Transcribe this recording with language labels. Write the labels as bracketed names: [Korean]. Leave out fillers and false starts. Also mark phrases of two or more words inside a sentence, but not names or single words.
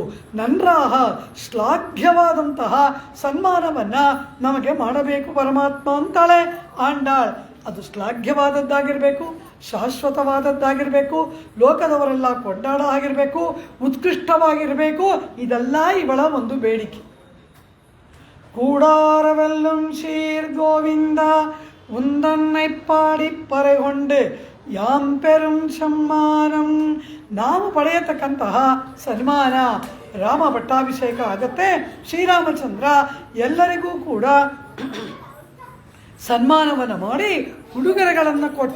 [Kannada] ನನ್ರಾಹ ಶ್ಲಾಘ್ಯವಾದಂತಹ ಸನ್ಮಾನವನ್ನು ನಮಗೆ ಮಾಡಬೇಕು ಪರಮಾತ್ಮ ಅಂತಾಳೆ ಆಂಡಾಳ್. ಅದು ಶ್ಲಾಘ್ಯವಾದದ್ದಾಗಿರಬೇಕು, ಶಾಶ್ವತವಾದದ್ದಾಗಿರಬೇಕು, ಲೋಕದವರೆಲ್ಲ ಕೊಂಡಾಡ ಆಗಿರಬೇಕು, ಉತ್ಕೃಷ್ಟವಾಗಿರಬೇಕು. ಇದೆಲ್ಲ ಇವಳ ಒಂದು ಬೇಡಿಕೆ. [Tamil] கூடாரவெல்லும் சீர் கோவிந்தா உந்தன்னை பாடி பறைகொண்டு யாம் பெறும் சம்மானம். [Kannada] ನಾವು ಪಡೆಯತಕ್ಕಂತಹ ಸನ್ಮಾನ, ರಾಮ ಪಟ್ಟಾಭಿಷೇಕ ಆಗತ್ತೆ, ಶ್ರೀರಾಮಚಂದ್ರ ಎಲ್ಲರಿಗೂ ಕೂಡ ಸನ್ಮಾನವನ್ನು ಮಾಡಿ ಉಡುಗೊರೆಗಳನ್ನು ಕೊಟ್ಟ.